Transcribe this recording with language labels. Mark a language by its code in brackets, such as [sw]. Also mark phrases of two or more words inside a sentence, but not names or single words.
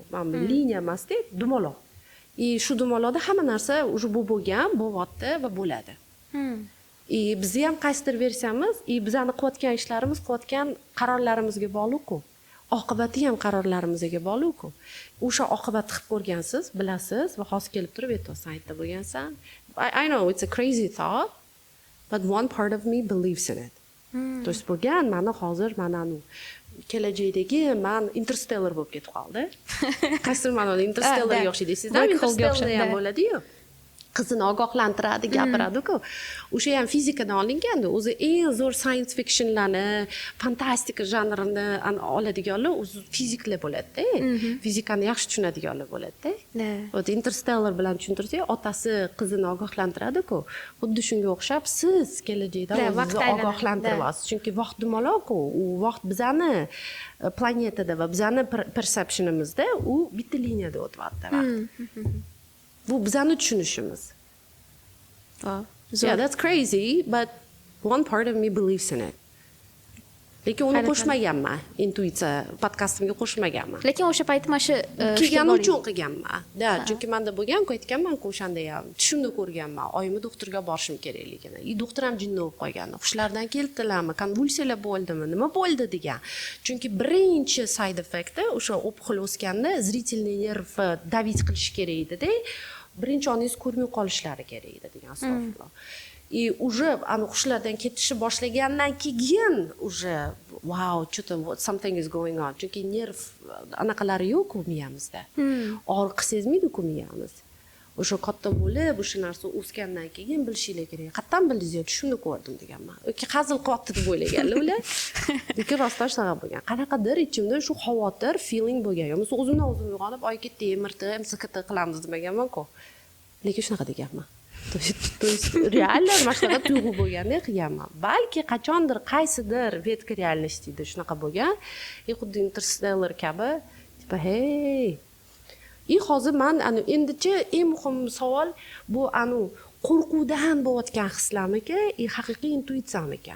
[uz] Mana bu liniya emas-da, dumaloq. Shu dumaloqda hamma narsa уже bo'lgan, bo'lyapti va bo'ladi. Bizni ham qaysidir versiyamiz, bizani qilayotgan ishlarimiz, qilayotgan qarorlarimizga bog'liq-ku. Oqibati ham qarorlarimizga bog'liq-ku. O'sha oqibatni qilib ko'rgansiz, bilasiz va hozir kelib turib aytyapsan, aytda bo'lgansan. [en] I know it's a crazy thought, but one part of me believes in it. [ru] То есть [uz] bo'lgan, mana hozir mana kelajakdagi man Interstellar bo'lib ketib qoldi. Qaysidir ma'noda Interstellarga o'xshaydi. Sizlar Interstellar ham bo'ladi-yu. Qizini ogohlantiradi, gapiradi-ku. O'sha ham fizikadan olinganda, o'zi eng zo'r [en] science fictionlarni, [uz] fantastika janrini oladiganlar o'zi fiziklar bo'ladi-da. Fizikani yaxshi tushunadiganlar bo'ladi-da. O'zi Interstellar bilan tushuntirsak, otasi qizini ogohlantiradi-ku. Xuddi shunga o'xshab siz kelajakda o'zingizni ogohlantiryapsiz. Chunki vaqt dumaloq-ku. U vaqt bizani planetada va bizani perceptionimizda u bitta liniyada o'tyapti vaqt. Bu bizani tushunishimiz. [en] Yeah, that's crazy, but one part of me believes in it. [uz] Lekin uni qo'shmaganman, intuitsiya podkastimga qo'shmaganman. Lekin o'sha payt mana shu kelgani uchun qilganman. Da, chunki menda bo'lgan-ku aytganman-ku o'shanda ham. Tushimda ko'rganman. Oyimni doktorga borishim kerakligini. Doktor ham jinni bo'lib qolgan. Hushlardan keldilarmi, konvulsiyalar bo'ldimi, nima bo'ldi degan. Chunki birinchi [en] side effecti [uz] o'sha opxol o'sganda zrительный nerv davit qilish kerak edi-da. Birinchi oningiz ko'rmay qolishlari kerak edi degan astag'firulloh. Уже hushlardan ketishi boshlagandan keyin уже wow, что-то [en] something is going on. [uz] Chunki nerv anaqalari yo'q-ku miyamizda. Og'riq sezmaydi-ku miyamiz. O'sha katta bo'lib, o'sha narsa o'sgandan keyin bilishinglar kerak. Qayerdan bildingiz? Tushimda ko'rdim deganman. Yoki hazil qilyapti deb o'ylaganlar ular. Lekin rostdan shunaqa bo'lgan. Qanaqadir ichimda shu xavotir, feeling bo'lgan. Yo'qsa o'zimdan o'zim uyg'onib, oy ketdi, MRT, MSKT qilamiz demaganman-ku. Lekin shunaqa deganman. [ru] То есть реально [uz] mana shunaqa tuyg'u bo'lganda qilganman. Balki qachondir qaysidir vetka realностьda shunaqa bo'lgan. Xuddi Interstellar kabi, tipa hey. Hozir men endichi eng muhim savol bu qo'rquvdan bo'layotgan hislarmiki, haqiqiy intuitsiyamikan?